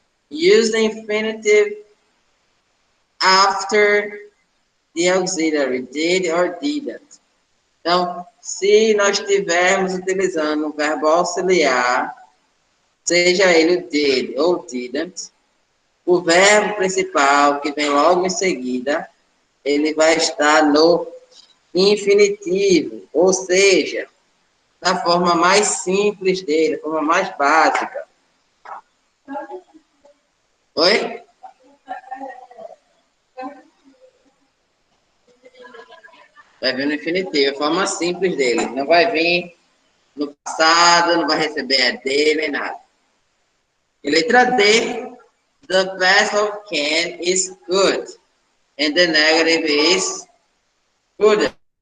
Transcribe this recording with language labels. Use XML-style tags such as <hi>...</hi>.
<en>Use the infinitive after the auxiliary did or didn't.</en> <pt>Então, se nós estivermos utilizando o verbo auxiliar, seja ele o did ou didn't, o verbo principal, que vem logo em seguida, ele vai estar no infinitivo, ou seja, na forma mais simples dele, a forma mais básica. Oi? Vai vir no infinitivo, a forma simples dele. Não vai vir no passado, não vai receber a dele, nem nada. E letra D,</pt> <en>the past of can is good, and the negative is good.</en>